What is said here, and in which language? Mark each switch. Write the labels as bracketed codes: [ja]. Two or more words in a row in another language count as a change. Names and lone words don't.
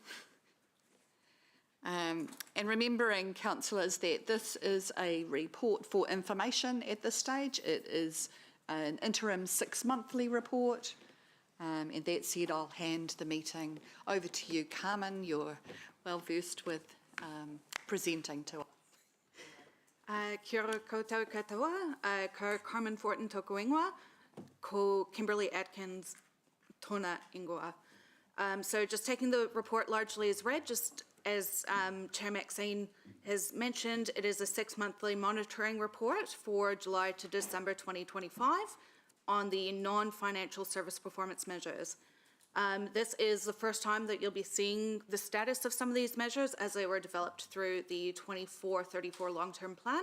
[en] And remembering, councillors, that this is a report for information at this stage. It is an interim 6-monthly report. And that said, I'll hand the meeting over to you, Carmen. You're well versed with presenting to us. [mi] Kia ora koutou katoa, ko Carmen Fortin tōku ingoa, ko Kimberly Atkins tōna ingoa. [en] So just taking the report largely as read, just as Chair Maxine has mentioned, it is a 6-monthly monitoring report for July to December 2025 on the non-financial service performance measures. This is the first time that you'll be seeing the status of some of these measures as they were developed through the 24-34 long-term plan.